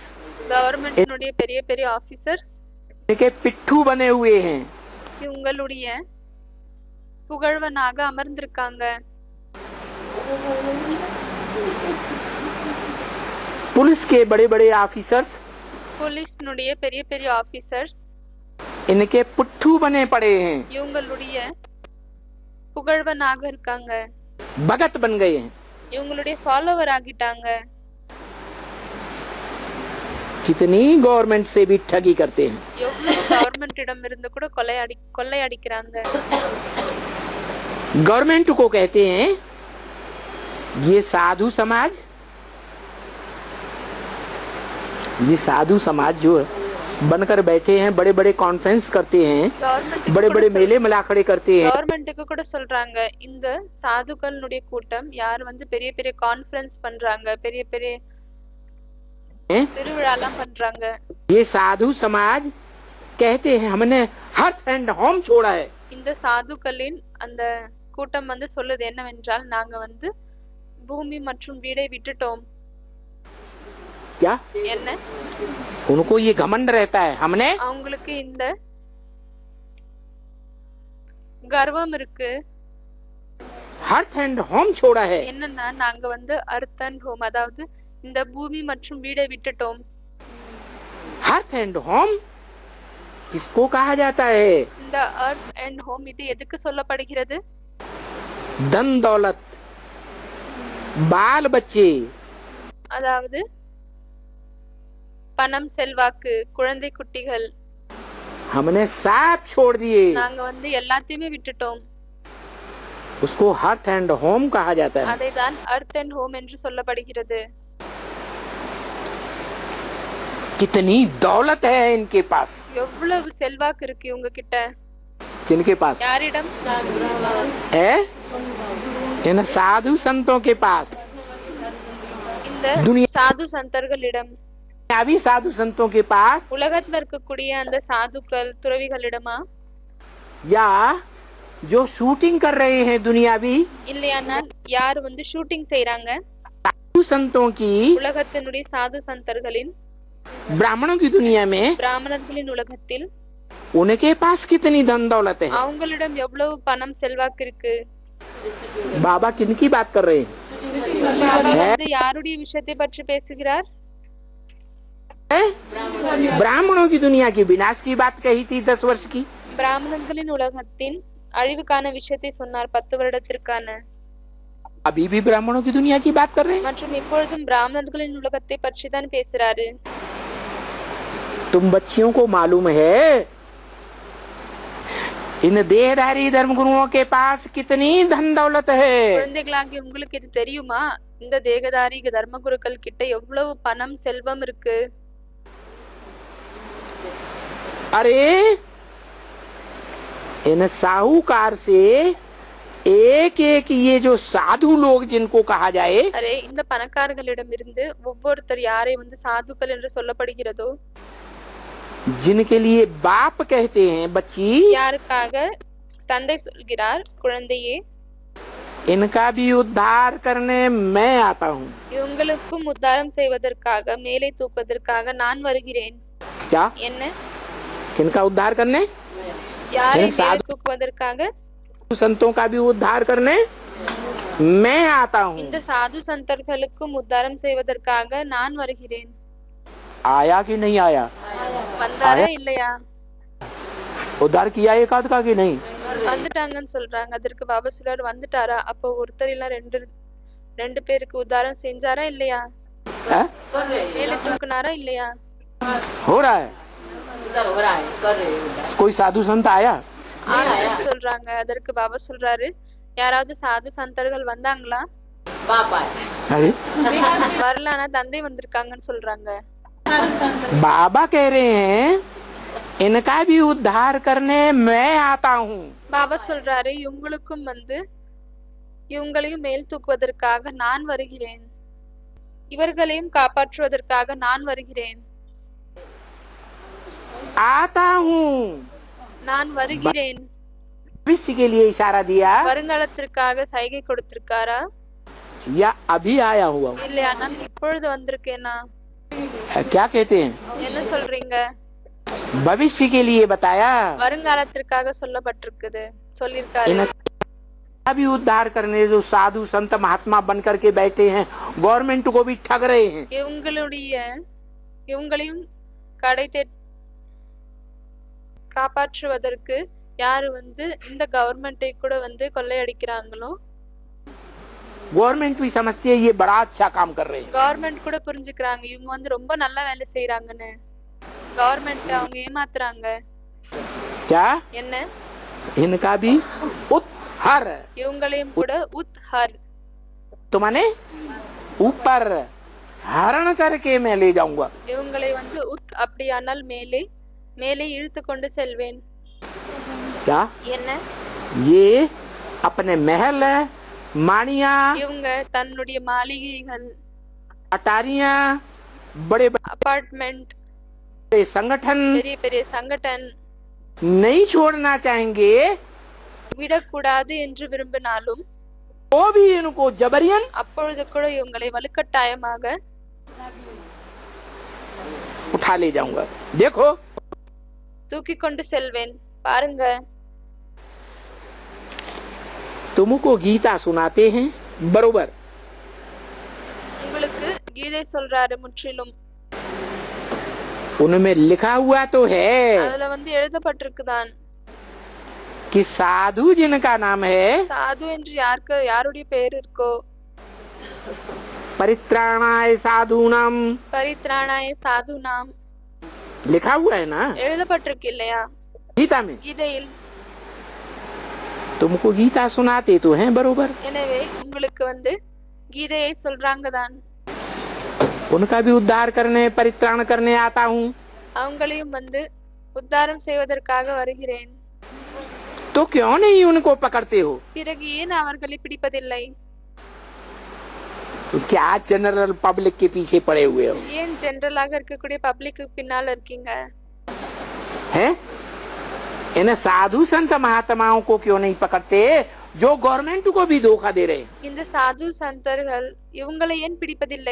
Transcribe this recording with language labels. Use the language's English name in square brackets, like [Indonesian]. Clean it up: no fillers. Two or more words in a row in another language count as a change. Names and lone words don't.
[Tamil] கவர்மெண்டினுடைய பெரிய பெரிய ஆபீசர்ஸ் [Hindi] के पिट्ठू बने हुए हैं। [Tamil] இவங்களுடைய புகழ்வனாக அமர்ந்திருக்காங்க. [Hindi] पुलिस के बड़े बड़े ऑफिसर्स [Tamil] போலீஸ்னுடைய பெரிய பெரிய ஆபீசர்ஸ் [Hindi] इनके पुट्ठू बने पड़े हैं, [Tamil] இவங்களுடைய புகழ்வனாக இருக்காங்க. [Hindi] भगत बन गए हैं। [Tamil] இவங்களுடைய ஃபாலோவர் ஆகிட்டாங்க. [Hindi] कितनी गवर्नमेंट से भी ठगी करते हैं। [Tamil] எவ்வளவு கவர்மெண்டிடம் இருந்து கூட கொள்ளை அடிக்கிறாங்க. [Hindi] गवर्नमेंट को कहते हैं ये साधु समाज, ये साधु समाज जो बनकर बैठे हैं, बड़े बड़े कॉन्फ्रेंस करते हैं, बड़े बड़े मेले मिलाखड़े करते हैं। [Tamil] கவர்மெண்ட்டுக்கு கூட சொல்றாங்க, இந்த சாதுக்களுடைய கூட்டம் யார் வந்து பெரிய பெரிய கான்ஃபரன்ஸ் பண்றாங்க, பெரிய பெரிய திருவிழாலாம் பண்றாங்க. [Hindi] ये साधु समाज कहते हैं हमने [English] hearth and home [Hindi] छोड़ा है। [Tamil] இந்த சாதுக்களின் அந்த கூட்டம் வந்து சொல்லுது என்னவென்றால், நாங்க வந்து பூமி மற்றும் வீடை விட்டுட்டோம். [Hindi] क्या [Tamil] என்ன? [Hindi] उनको ये घमंड रहता है हमने [Tamil] அவங்களுக்கு இந்த கர்வம் இருக்கு. [English] hearth and home [Hindi] छोड़ा है। [Tamil] என்னன்னா, நாங்க வந்து [English] hearth and home, [Tamil] அதாவது இந்த பூமி மற்றும் வீடை விட்டுட்டோம். [English] hearth and home [Hindi] किसको कहा जाता है? [Tamil] இந்த [English] hearth and home [Tamil] இது எதுக்கு சொல்லப்படுகிறது? [Hindi] धन दौलत, बाल बच्चे, [Tamil] அதாவது பணம், செல்வாக்கு, குழந்தை குட்டிகள், [Hindi] हमने सब छोड़ दिए। [Tamil] நாங்க வந்து எல்லாத்தையுமே விட்டுட்டோம். [Hindi] उसको [English] hearth and home [Hindi] कहा जाता है। [Tamil] அதைதான் [English] hearth and home [Tamil] என்று சொல்லப்படுகிறது. [Hindi] कितनी दौलत है इनके पास। [Tamil] எவ்வளவு செல்வாக்கு இருக்கு இவங்க கிட்ட. [Hindi] किनके पास [Tamil] யாரிடம்? [Hindi] है? इन साधु संतों के पास, [Tamil] இந்த [Hindi] दुनिया [Tamil] சாது சந்தர்களிடம், [Hindi] अभी साधु संतों के पास, [Tamil] உலகத்துல இருக்கக்கூடிய அந்த சாதுக்கள் துறவிகளிடமா, [Hindi] या जो शूटिंग कर रहे हैं दुनियावी [Tamil] இல்லையானால் யார் வந்து ஷூட்டிங் செய்றாங்க, [Hindi] साधु संतों की, [Tamil] உலகத்தினுடைய சாது சந்தர்களின், [Hindi] ब्राह्मणों की दुनिया में, [Tamil] பிராமணர்களின் உலகத்தில் [Hindi] उनके पास कितनी धन दौलत है। [Tamil] அவங்களிடம் எவ்வளவு பணம் செல்வாக்கு இருக்கு. [Hindi] बाबा किनकी बात कर रहे हैं? [Tamil] பாபா வந்து யாருடைய விஷயத்தை பற்றி பேசுகிறார்? [Hindi] ब्राह्मणों की दुनिया की विनाश की बात कही थी 10 वर्ष की। [Tamil] பிராமணர்களின் உலகத்தின் அழிவுக்கான விஷயத்தை சொன்னார் 10 வருடத்திற்கான. [Hindi] अभी भी ब्राह्मणों की दुनिया की बात कर रहे हैं। [Tamil] மற்றும் இப்பொழுதும் பிராமணர்களின் உலகத்தை பற்றி தான் பேசுறாரு. [Hindi] तुम बच्चियों को मालूम है इन देहधारी धर्म गुरुओं के पास कितनी धन दौलत है? [Tamil] குழந்தைகளாகி உங்களுக்கு இது தெரியுமா? இந்த தேகதாரி தர்மகுருக்கள் கிட்ட எவ்வளவு பணம் செல்வம் இருக்கு. [Hindi] अरे इन साहूकार से एक एक ये जो साधु लोग जिनको कहा जाए, [Tamil] அரே, இந்த பணக்காரர்களிடம் இருந்து ஒவ்வொருத்தர் யாரை வந்து சாதுக்கள் என்று சொல்லப்படுகிறதோ, [Hindi] जिनके लिए बाप कहते हैं बच्ची, [Tamil] யாருக்காக தந்தை சொல்கிறார் குழந்தையே, [Hindi] इनका भी उद्धार करने मैं आता हूँ। [Tamil] இவங்களுக்கும் உத்தாரம் செய்வதற்காக, மேலே தூக்குவதற்காக நான் வருகிறேன். [Hindi] क्या? [Tamil] என்ன? [Hindi] किनका उद्धार करने? [Tamil] யாரை [Hindi] इन [Tamil] மேலே [Hindi] साधु [Tamil] தூக்குவதற்காக? [Hindi] संतों का भी उद्धार करने मैं आता हूँ। [Tamil] இந்த சாது சந்தர்களுக்கும் உத்தாரம் செய்வதற்காக நான் வருகிறேன். [Hindi] आया कि नहीं आया? [Tamil] வந்தாரா இல்லையா? [Hindi] उद्धार किया एक आध का कि नहीं? [Tamil] வந்துட்டாங்கன்னு சொல்றாங்க. அதற்கு பாபா சொல்றாரு, வந்துட்டாரா? அப்போ ஒருத்தர் இல்ல ரெண்டு பேருக்கு உத்தாரம் செஞ்சாரா இல்லையா? [Hindi] है? [Tamil] மேலே தூக்குனாரா இல்லையா? [Hindi] हो रहा है। कोई साधु संत आया? [Tamil] ஆகுதுன்னு சொல்றாங்க. அதற்கு பாபா சொல்றாரு, யாராவது சாது சந்தர்கள் வந்தாங்களா? [Hindi] अरे [Tamil] வரல, ஆனா தந்தை வந்திருக்காங்கன்னு சொல்றாங்க. [Hindi] बाबा कह रहे हैं इनका भी उद्धार करने मैं आता हूँ। [Tamil] பாபா சொல்றாரு, இவங்களையும் மேல் தூக்குவதற்காக நான் வருகிறேன், இவர்களையும் காப்பாற்றுவதற்காக நான் வருகிறேன். [Hindi] आता हूँ [Tamil] நான் வருகிறேன். [Hindi] भविष्य के लिए इशारा दिया [Tamil] வருங்காலத்திற்காக சைகை கொடுத்திருக்காரா [Hindi] या अभी आया हुआ हूँ? [Tamil] இல்லையா? நான் இப்பொழுது வந்திருக்கேனா? [Hindi] क्या कहते हैं? [Tamil] என்ன சொல்றீங்க? [Hindi] भविष्य के लिए बताया, [Tamil] வருங்காலத்திற்காக சொல்லிருக்காரு. [Hindi] इनका भी उद्धार करने जो साधु संत महात्मा बन करके बैठे हैं, गवर्नमेंट को भी ठग रहे हैं। [Tamil] இவங்களையும் காப்பாற்றுவதற்கு யாரு இந்த கவர்மெண்டை கூட கொள்ளையடிக்கிறாங்களோ, [Hindi] गवर्नमेंट भी समझती है ये बड़ा अच्छा काम कर रहे हैं। [Tamil] கவர்மெண்ட் கூட புரிஞ்சுக்கிறாங்க இவங்க ரொம்ப நல்ல வேலை செய்யறாங்கன்னு. கவர்மெண்ட் அவங்க ஏமாத்துறாங்க. [Hindi] क्या? [Tamil] என்ன? [Hindi] इनका भी उद्धार, [Tamil] இவங்களையும் கூட உத்ஹர், [Hindi] तो माने ऊपर हरण करके मैं ले जाऊंगा। [Tamil] இவங்களை அப்படியானால் மேலே இழுத்து கொண்டு செல்வேன். [Hindi] क्या? [Tamil] என்ன? [Hindi] ये अपने महल, मानिया, [Tamil] இவங்க தன்னுடைய மாளிகைகள், [Hindi] अटारियां, बड़े [Tamil] அபார்ட்மெண்ட், [Hindi] बड़े संगठन [Tamil] பெரிய பெரிய சங்கடன் [Hindi] नहीं छोड़ना चाहेंगे, [Tamil] விடக்கூடாது என்று விரும்பினாலும் [Hindi] वो भी इनको जबरियन [Tamil] அப்பொழுது கூட இவங்களை வலுக்கட்டாயமாக [Hindi] उठा ले जाऊंगा। देखो [Tamil] தூக்கி கொண்டு செல்வேன், பாருங்க. [Hindi] तुमको गीता सुनाते हैं बरोबर, [Tamil] உங்களுக்கு கீதை சொல்றாரு முற்றிலும். [Hindi] उनमें लिखा हुआ तो है [Tamil] அதுல எழுதப்பட்டிருக்குதான், [Hindi] कि साधु जिनका नाम है [Tamil] சாது என்று யாருடைய பெயர் இருக்கோ, [Sanskrit] परित्राणाय साधूनाम, परित्राणाय साधूनाम् [Hindi] लिखा हुआ है ना [Tamil] எழுதப்பட்டிருக்கு இல்லையா [Hindi] गीता में? [Tamil] கீதையில். [Hindi] तुमको गीता सुनाते तो हैं बरोबर, [Tamil] எனவே உங்களுக்கு கீதையை சொல்றாங்க தான். [Hindi] उनका भी उद्धार करने परित्राण करने आता हूँ, [Tamil] அவங்களையும் உத்தாரம் செய்வதற்காக வருகிறேன். [Hindi] तो क्यों नहीं उनको पकड़ते हो? [Tamil] பிறகு ஏன் அவர்களை பிடிப்பதில்லை? [Hindi] तो क्या [English] general public [Hindi] के पीछे पड़े हुए हो? ஏன் ஜெனரலாக இருக்கக்கூடிய பப்ளிக்கு பின்னால இருக்கீங்க? हैं? इन साधु संत महात्माओं को क्यों नहीं पकड़ते जो गवर्नमेंट को भी धोखा दे रहे हैं? [Tamil] இந்த சாது சந்தர்கள் இவங்களை ஏன் பிடிப்பதில்லை?